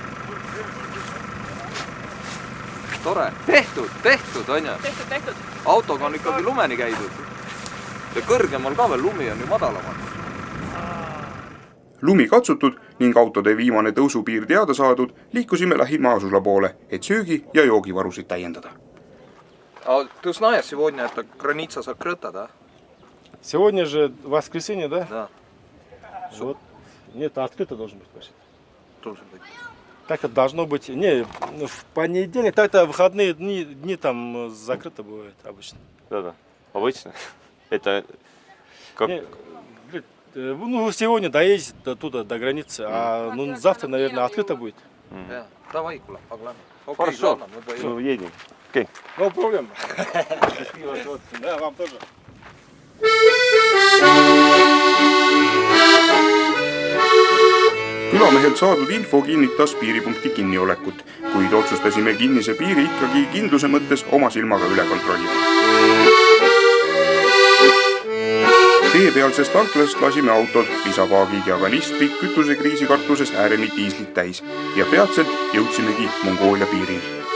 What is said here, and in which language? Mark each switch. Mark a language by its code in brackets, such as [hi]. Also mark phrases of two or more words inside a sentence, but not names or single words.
[et] Tore. Tehtud, on ju? Tehtud. Autoga on ikkagi lumeni käidud. Ja kõrgemal ka veel lumi on ju madalamal. Lumi katsutud ning autode viimane tõusupiir teada saadud, liikusime lähima asula poole, et söögi- ja joogivarusid täiendada. [ru] А ты знаешь, сегодня эта граница закрыта, да? Сегодня же воскресенье, да? Да, Вот. Нет, открыто должен быть почти. должен быть. Так-то должно быть. Не, в понедельник, так-то выходные дни там закрыто бывает обычно. Да-да, обычно. Это как... Не, ну, сегодня доедете до туда, до границы, а ну, завтра, наверное, открыто будет. Да. Давай, Кула, поглянем. Окей, Хорошо, ладно, мы поедем. мы едем. Окей. [en] No problem. [ru] Да, вам тоже. [et] Külamehelt saadud info kinnitas piiripunkti kinniolekut, kuid otsustasime kinnise piiri ikkagi kindluse mõttes oma silmaga üle kontrollida. Teepealsest tanklast lasime autod, lisapaagid ja kanistrid kütusekriisi kartuses ääreni diislit täis ja peatselt jõudsimegi Mongoolia piirini.